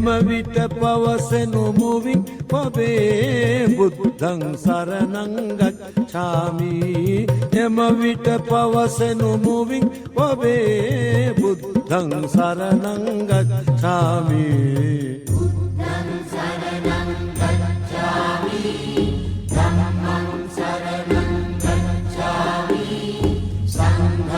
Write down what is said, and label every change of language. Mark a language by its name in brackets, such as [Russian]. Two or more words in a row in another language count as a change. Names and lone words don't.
[Sinhala] විට පවසනු මුවින් ඔබේ [Pali] බුද්ධං සරණං ගච්ඡාමි [Sinhala] එම විට පවසනු මුවින් ඔබේ [Pali] බුද්ධං සරණං ගච්ඡාමි බුද්ධං සරණං ගච්ඡාමි ධම්මං සරණං ගච්ඡාමි